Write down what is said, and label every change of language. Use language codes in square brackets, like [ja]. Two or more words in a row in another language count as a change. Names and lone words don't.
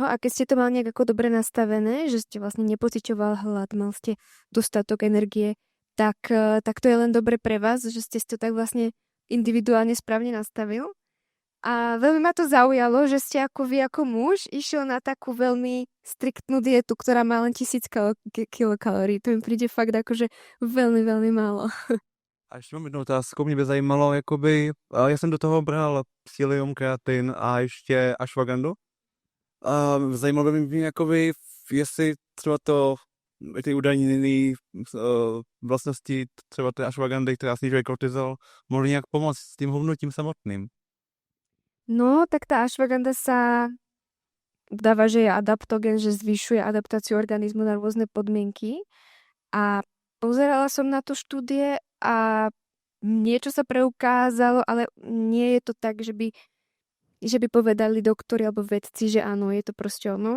[sk] A keď ste to mal nejak ako dobre nastavené, že ste vlastne nepociťoval hlad, mal ste dostatok energie, tak to je len dobre pre vás, že ste si to tak vlastne individuálne správne nastavil. A veľmi ma to zaujalo, že ste ako vy ako muž išiel na takú veľmi striktnú dietu, ktorá má len 1000 kilokalórií. To mi príde fakt akože veľmi, veľmi málo. [cs] A ještě mám jednu otázku, mě by zajímalo, jakoby, já jsem do toho bral psyllium, kreatin a ještě ashwagandu. Zajímalo by mě, jakoby, jestli třeba ty údajné vlastnosti třeba té ashwagandy, která snižuje kortizol, mohly nějak pomoct s tím hubnutím samotným. [sk] No, tak tá ashwagandha sa dáva, že je adaptogen, že zvyšuje adaptáciu organizmu na rôzne podmienky. A pozerala som na to štúdie a niečo sa preukázalo, ale nie je to tak, že by povedali doktori alebo vedci, že áno, je to proste ono.